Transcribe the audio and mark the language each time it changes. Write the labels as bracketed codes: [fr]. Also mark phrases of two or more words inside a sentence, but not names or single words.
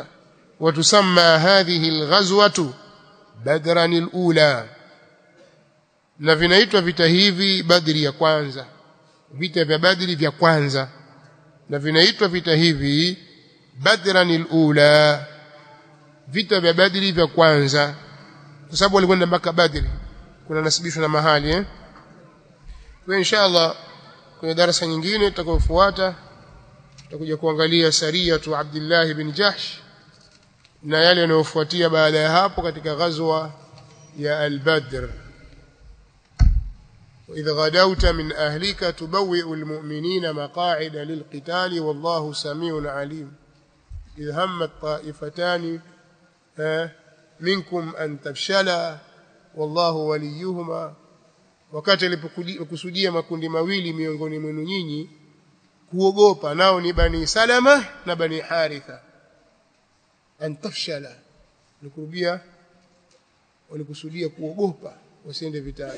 [ar] وتسمى هذه الغزوة بدرا الأولى, [sw] na vinaitwa vita hivi Badri ya kwanza, vita vya Badri vya kwanza, na vinaitwa vita hivi [ar] بدرا الأولى, [sw] vita vya Badri vya kwanza, kwa sababu walikwenda mpaka Badri, kuna nasibishwa na mahali Kwa inshallah kwenye darasa nyingine tutakayofuata tutakuja kuangalia sariyatu Abdullah ibn Jahsh na yale yanayofuatia baada ya hapo katika ghazwa ya al-Badr. [ar] وإذا غدوت من أهلك تبوئ المؤمنين مقاعد للقتال والله سميع عليم إذ همت طائفتان منكم أن تفشلا والله وليهما. [sw] wakati alipokusudia makundi mawili miongoni mwenu nyinyi kuogopa, nao ni Bani Salama na Bani Haritha, [ar] أن تفشلا, [sw] nikurubia walikusudia kuogopa wasiende vitani.